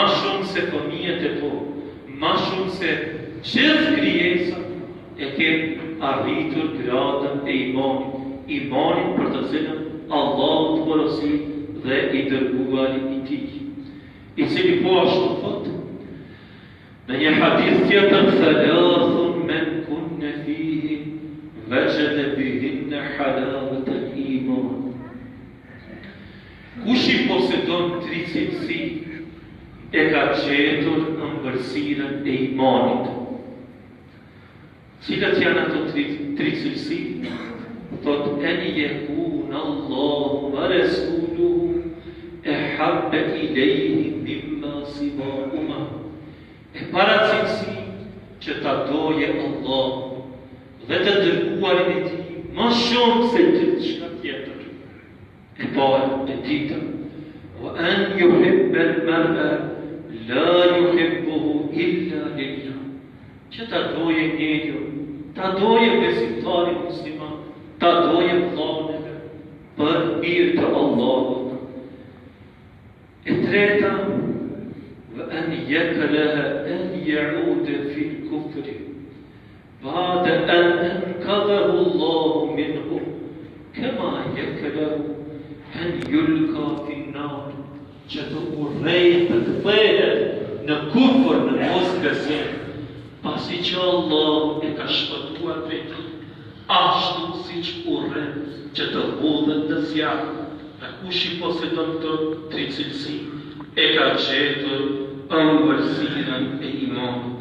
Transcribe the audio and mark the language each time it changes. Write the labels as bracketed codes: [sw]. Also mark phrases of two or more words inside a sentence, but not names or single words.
[sq] shumë se fëmijët e tu, ma shumë se gjithë krijesa, e ke arritur gradën e imanin për të cilën Allah të porosi dhe i dërguari i tij, i cili po ashtu thot në një hadith tjetër, [ar] ثلاث من كن فيه وجد بهن حلاوة الإيمان. [sq] Kush i posedon tri cilësi e ka gjetur ëmbëlsirën e imanit. Cilat janë ato tri cilësi? [ar] Thot أن يكون الله ورسوله أحب إليه مما سواهما. [sq] E para cilësi që ta doje Allah dhe të dërguarin e tij më shumë se gjithë çka tjetër. E para e dyta, [ar] وأن يحب المرء لا يحبه إلا لله. [sq] Që ta doje njeriu, ta doje besimtarin musliman, ta doje vllahun për hir të Allahut. E treta, [ar] وأن يكره أن يعود في الكفر بعد أن أنقذه الله منه كما يكره أن يلقى في النار. [sq] Që të urrejë të kthehet në kufër, në mosbesim, pasi që Allah e ka shpëtuar prej tij, ashtu siç urren që të hodhet në zjarr. Dhe kush i posedon këto tri cilësi e ka gjetur ëmbëlsirën e imanit.